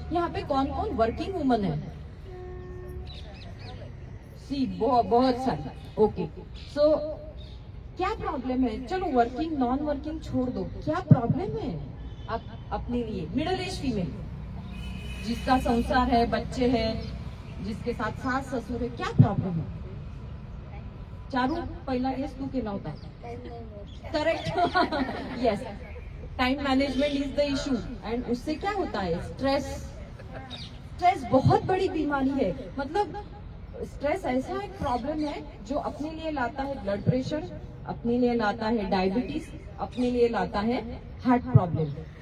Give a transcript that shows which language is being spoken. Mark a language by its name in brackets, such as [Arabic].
[Hindi] यहाँ पे कौन कौन वर्किंग वुमन है? सी बहुत सारी। ओके, सो क्या प्रॉब्लम है? चलो वर्किंग नॉन वर्किंग छोड़ दो, क्या प्रॉब्लम है आप अपने लिए? मिडिल एज फीमेल जिसका संसार है, बच्चे हैं, जिसके साथ सास ससुर है, क्या प्रॉब्लम है? [Marathi] चारू पहिला गेस तू केला होता, correct? [English] yes, time management is the issue and [Hindi] उससे क्या होता है? स्ट्रेस बहुत बड़ी बीमारी है। मतलब स्ट्रेस ऐसा एक प्रॉब्लम है जो अपने लिए लाता है ब्लड प्रेशर, अपने लिए लाता है डायबिटीज, अपने लिए लाता है हार्ट प्रॉब्लम।